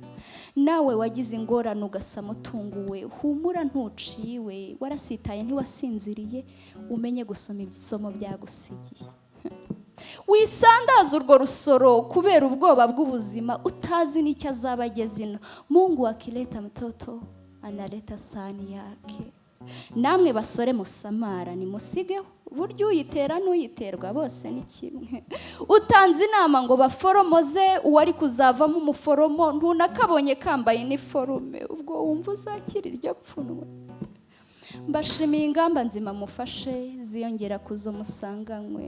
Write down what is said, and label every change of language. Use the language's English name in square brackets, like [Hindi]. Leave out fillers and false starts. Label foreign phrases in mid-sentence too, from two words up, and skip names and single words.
[Kinyarwanda] Nawe wagize ingorane ugasama utunguwe, humura ntuciwe, warasitaye ntiwasinziriye, umenye gusoma ibisomo byagusigiye. Wisandaza urwo rusoro kubera ubwoba bw'ubuzima, utazi n'icyo azaba ageze ino. [Swahili] Mungu akileta mtoto analeta sahani yake. [Kinyarwanda] Namwe basore musamara nimusigeho, burya uyitera n'uyiterwa bose ni kimwe. Utanze inama ngo baforomoze uwari kuzavamo umuforomo, ntunakabonye kambaye iniforume, ubwo wumva uzakira iryo pfunwe. Mbashimiye ingamba nzima mufashe ziyongera kuzo musanganywe.